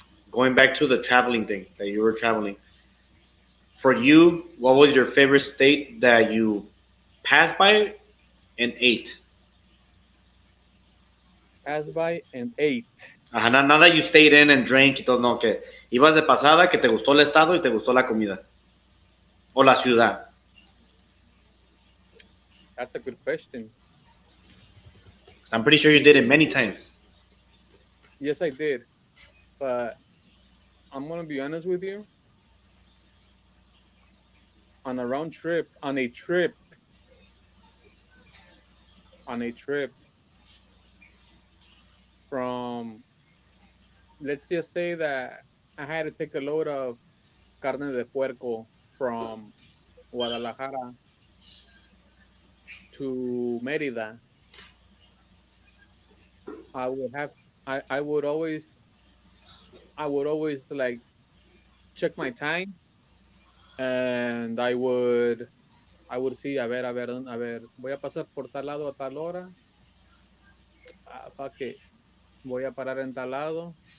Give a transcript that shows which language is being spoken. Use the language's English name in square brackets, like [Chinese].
[English] Going back to the traveling thing that you were traveling. For you, what was your favorite state that you passed by and ate? Passed by and ate. [Spanish] Ajá, nada [English] you stayed in and drank [Spanish] y todo, no, que ibas de pasada, que te gustó el estado y te gustó la comida. O la ciudad. [English] That's a good question. 'Cause I'm pretty sure you did it many times. Yes, I did. But I'm gonna be honest with you. On a round trip, on a trip from, let's just say that I had to take a load of carne de puerco from Guadalajara to Mérida. I would have, I would always, like check my time, and I would see, [Spanish] a ver, voy a pasar por tal lado a tal hora. [English] Fuck it, [Spanish] voy a parar en tal lado.